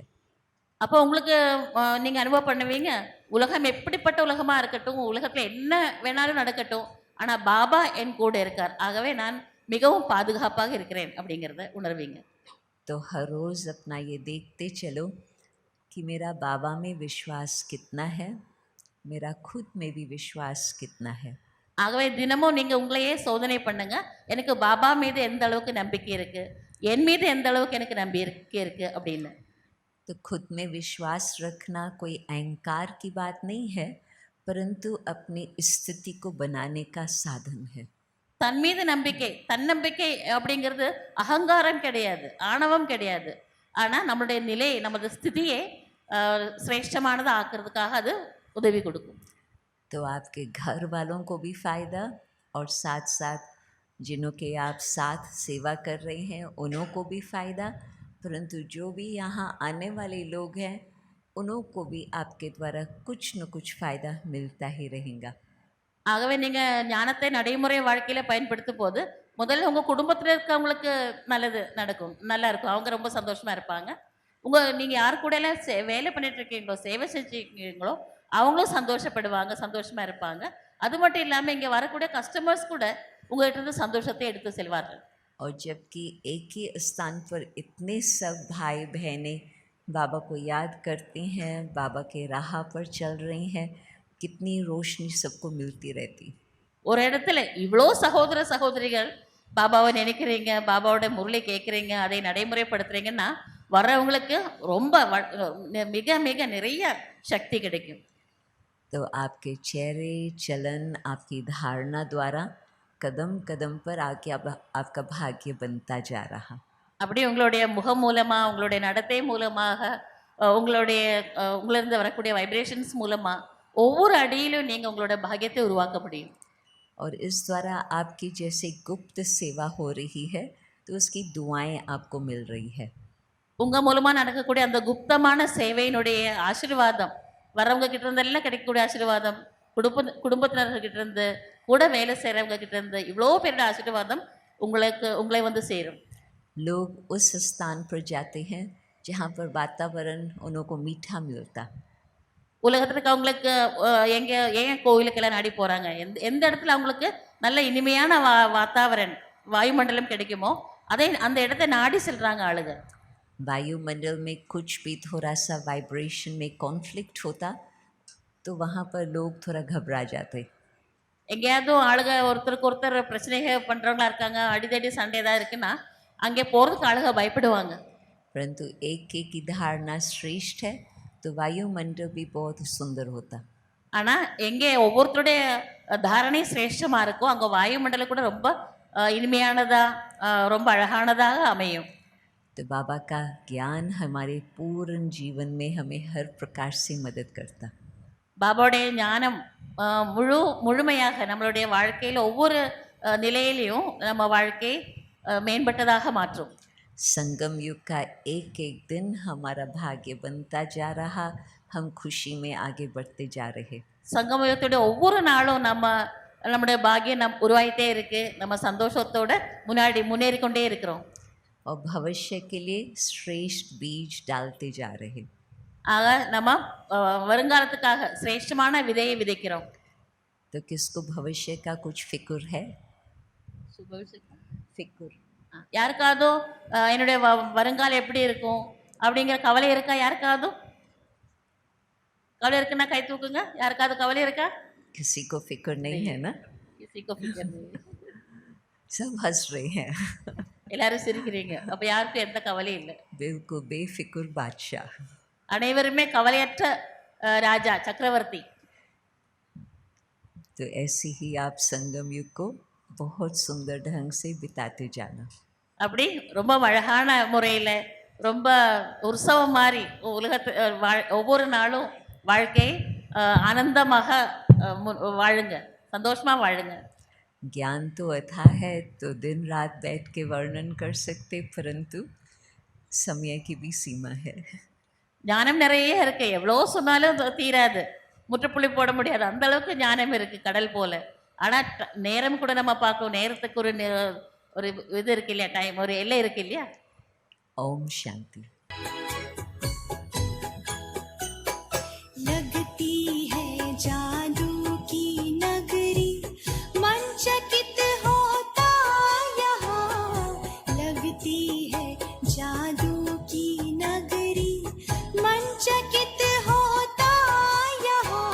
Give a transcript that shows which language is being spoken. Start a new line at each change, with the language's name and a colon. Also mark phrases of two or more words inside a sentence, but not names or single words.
Tamil: அப்போ உங்களுக்கு நீங்கள் அனுபவம் பண்ணுவீங்க, உலகம் எப்படிப்பட்ட உலகமாக இருக்கட்டும், உலகத்தில் என்ன வேணாலும் நடக்கட்டும், ஆனால் பாபா என் கூட இருக்கார், ஆகவே நான் மிகவும் பாதுகாப்பாக இருக்கிறேன் அப்படிங்கிறத உணர்வீங்க.
Hindi: तो हर रोज़ अपना ये देखते चलो कि मेरा बाबा में विश्वास कितना है, मेरा खुद में भी विश्वास कितना है।
Tamil: ஆகவே தினமும் நீங்கள் உங்களையே சோதனை பண்ணுங்க, எனக்கு பாபா மீது எந்த அளவுக்கு நம்பிக்கை இருக்குது, என் மீது எந்த அளவுக்கு எனக்கு நம்பிக்கை இருக்குது அப்படின்னு.
Hindi: तो खुद में विश्वास रखना कोई अहंकार की बात नहीं है, परंतु अपनी स्थिति को बनाने का साधन है।
Tamil: தன் மீது நம்பிக்கை, தன்னம்பிக்கை அப்படிங்கிறது அகங்காரம் கிடையாது, ஆணவம் கிடையாது. ஆனால் நம்மளுடைய நிலை, நமது ஸ்திதியை சிரேஷ்டமானதை ஆக்கிறதுக்காக அது உதவி கொடுக்கும்.
Hindi: तो आपके घर वालों को भी फ़ायदा और साथ साथ जिन्हों के आप साथ सेवा कर रहे हैं उन्हों को भी फ़ायदा, परंतु जो भी यहाँ आने वाले लोग हैं उन्हों को भी आपके द्वारा कुछ न कुछ फ़ायदा मिलता ही रहेगा।
Tamil: ஆகவே நீங்கள் ஞானத்தை நடைமுறை வாழ்க்கையில் பயன்படுத்தும் போது முதல்ல உங்கள் குடும்பத்தில் இருக்கவங்களுக்கு நல்லது நடக்கும், நல்லா இருக்கும், அவங்க ரொம்ப சந்தோஷமாக இருப்பாங்க. நீங்கள் யார் கூட எல்லாம் வேலை பண்ணிட்டு இருக்கீங்களோ, சேவை செஞ்சுருக்கீங்களோ அவங்களும் சந்தோஷப்படுவாங்க, சந்தோஷமாக இருப்பாங்க. அது மட்டும் இல்லாமல் இங்கே வரக்கூடிய கஸ்டமர்ஸ் கூட உங்கள்கிட்ட இருந்து சந்தோஷத்தை எடுத்து செல்வார்கள்.
Hindi: और जबकि एक ही स्थान पर इतने सब भाई बहनें बाबा को याद करती हैं, बाबा के राह पर चल रही हैं, कितनी रोशनी सबको मिलती रहती।
Tamil: ஒரு இடத்துல இவ்வளோ சகோதர சகோதரிகள் பாபாவை நினைக்கிறீங்க, பாபாவோட முரளி கேட்குறீங்க, அதை நடைமுறைப்படுத்துறீங்கன்னா வர்றவங்களுக்கு ரொம்ப மிக மிக நிறைய சக்தி கிடைக்கும்.
Hindi: तो आपके चेहरे चलन आपकी धारणा द्वारा कदम कदम पर आके आपका भाग्य बनता जा रहा।
Tamil: அப்படி உங்களுடைய முகம் மூலமாக, உங்களுடைய நடத்தை மூலமாக, உங்களிருந்து வரக்கூடிய வைப்ரேஷன்ஸ் மூலமாக ஒவ்வொரு அடியிலும் நீங்கள் உங்களோட பாக்கியத்தை உருவாக்க முடியும்.
Hindi: और इस द्वारा आपकी जैसे गुप्त सेवा हो रही है तो उसकी दुआएं आपको मिल रही है।
Tamil: உங்கள் மூலமாக நடக்கக்கூடிய அந்த குப்தமான சேவையினுடைய ஆசீர்வாதம், வர்றவங்க கிட்ட இருந்தெல்லாம் கிடைக்கக்கூடிய ஆசீர்வாதம், குடும்பத்தினர்கிட்ட இருந்து, கூட வேலை செய்கிறவங்க கிட்ட இருந்து இவ்வளோ பேரோட ஆசீர்வாதம் உங்களை வந்து சேரும்.
Hindi: लोग उस स्थान पर जाते हैं जहाँ पर वातावरण उनको मीठा मिलता।
Tamil: உலகத்தில் இருக்கவங்களுக்கு ஏன் கோவிலுக்கெல்லாம் நாடி போகிறாங்க, எந்த இடத்துல அவங்களுக்கு நல்ல இனிமையான வாத்தாவரன் வாயுமண்டலம் கிடைக்குமோ அந்த இடத்த நாடி செல்கிறாங்க ஆளுங்க.
Hindi: वायुमंडल में कुछ भी थोड़ा सा वाइब्रेशन में कॉन्फ्लिक्ट होता तो वहाँ पर लोग थोड़ा घबरा जाते।
Tamil: எங்கேயாவது ஆளுங்க ஒருத்தருக்கு ஒருத்தர் பிரச்சனைகள் பண்ணுறவங்களா இருக்காங்க, அடிதடி சண்டை தான் இருக்குன்னா அங்கே போகிறதுக்கு ஆளுங்க பயப்படுவாங்க.
Hindi: परंतु एक की धारणा श्रेष्ठ है तो वायुमंडल भी बहुत सुंदर होता।
Tamil: ஆனால் எங்கே ஒவ்வொருத்தருடைய தாரணை சிரேஷ்டமாக இருக்கோ அங்கே வாயுமண்டலம் கூட ரொம்ப இனிமையானதாக, ரொம்ப அழகானதாக அமையும்.
Hindi: तो बाबा का ज्ञान हमारे पूर्ण जीवन में हमें हर प्रकार से मदद करता।
Tamil: பாபாவுடைய ஞானம் முழுமையாக நம்மளுடைய வாழ்க்கையில் ஒவ்வொரு நிலையிலையும் நம்ம வாழ்க்கை மேம்பட்டதாக மாற்றும்.
Hindi: संगम युग का एक एक दिन हमारा भाग्य बनता जा रहा, हम खुशी में आगे बढ़ते जा रहे।
Tamil: சங்கமயுகத்துடைய ஒவ்வொரு நாளும் நம்முடைய பாக்கியம் உருவாகிட்டே இருக்கு, நம்ம சந்தோஷத்தோட முன்னேறி கொண்டே இருக்கிறோம்.
Hindi: और भविष्य के लिए श्रेष्ठ बीज डालते जा रहे।
Tamil: ஆக நம்ம வருங்காலத்துக்காக சிரேஷ்டமான விதையை விதைக்கிறோம்.
Hindi: तो किसको भविष्य का कुछ फिक्र है? फिक्र
Tamil: யாருக்காவது என்னுடைய வருங்காலம் எப்படி இருக்கும் அப்படிங்கிற கவலை இருக்கா? யாருக்காவது கவலை இருக்குன்னா கை தூக்குங்க. யாருக்காவது கவலை இருக்கா?
Hindi: किसी को फिक्र नहीं है ना? किसी को फिक्र नहीं। सब हंस रहे हैं।
Tamil: எல்லாரும் சிரிக்கிறீங்க. அப்ப யாருக்கும் எந்த கவலையும் இல்லை.
Hindi: बिल्कुल बेफिक्र बादशाह।
Tamil: அனைவருமே கவலையற்ற ராஜா, சக்கரவர்த்தி.
Hindi: तो ऐसे ही आप संगम युग को बहुत सुंदर ढंग से बिताते जाना।
Tamil: அப்படி ரொம்ப அழகான முறையில், ரொம்ப உற்சவம் மாதிரி உலகத்து ஒவ்வொரு நாளும் வாழ்க்கை ஆனந்தமாக வாழுங்க, சந்தோஷமாக வாழுங்க.
Hindi: ज्ञान तो अथाह है तो दिन रात बैठ के वर्णन कर सकते, परंतु समय की भी सीमा है।
Tamil: ஞானம் நிறைய இருக்கு, எவ்வளோ சொன்னாலும் தீராது, முற்றுப்புள்ளி போட முடியாது, அந்த அளவுக்கு ஞானம் இருக்கு கடல் போல. ஆனால் நேரம் கூட நம்ம பார்க்கணும், நேரத்துக்கு ஒரு இது இருக்கு இல்லையா, டைம், ஒரு எல்லை இருக்கு இல்லையா.
Hindi: ओम शांति। लगती है जादू की नगरी, मन चकित होता यहाँ। लगती है जादू की नगरी, मन चकित होता यहाँ।